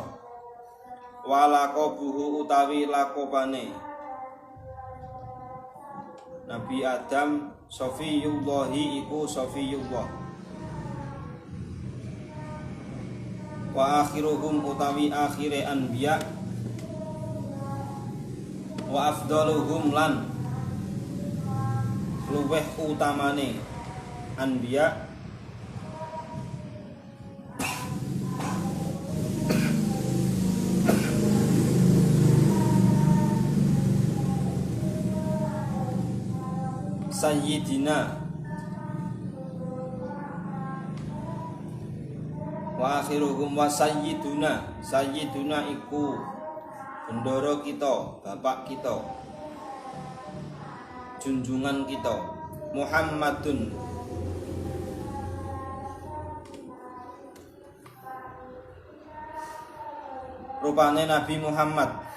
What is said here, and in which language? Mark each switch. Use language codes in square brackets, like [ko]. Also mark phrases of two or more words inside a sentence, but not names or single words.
[ar] وَلَقَبُهُ [jv] utawi lakopane Nabi Adam Safiyullahi iku Safiyullah. [ar] وَآخِرُهُمْ [jv] utawi akhire anbiya, [ar] وَأَفْضَلُهُمْ [jv] lan luweh utamane anbiya Sayyidina, [ar] وَآخِرُهُمْ وَسَيِّدُنَا. [jv] Sayyiduna iku bendoro kita, [id] bapak kita, junjungan kita, [jv] Muhammadun rupane Nabi Muhammad.